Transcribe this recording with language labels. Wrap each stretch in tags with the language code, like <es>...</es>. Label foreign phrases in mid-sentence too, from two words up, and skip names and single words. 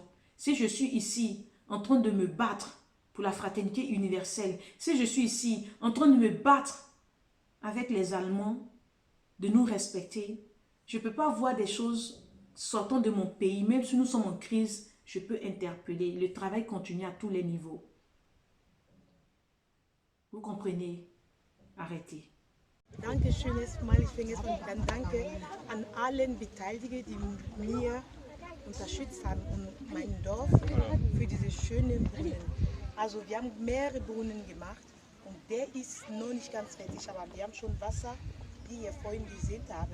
<fr>Si je suis ici en train de me battre pour la fraternité universelle, si je suis ici en train de me battre avec les Allemands, de nous respecter, je ne peux pas voir des choses sortons de mon pays, même si nous sommes en crise, je peux interpeller. Le travail continue à tous les niveaux. Vous comprenez? Arrêtez.</fr> <de>Dankeschön erstmal. Ich fange erstmal an. Danke an allen Beteiligten, die mir unterstützt haben und mein Dorf für diese schönen Brunnen. Also wir haben mehrere Brunnen gemacht und der ist noch nicht ganz fertig, aber wir haben schon Wasser, wie ihr vorhin gesehen habt.</de>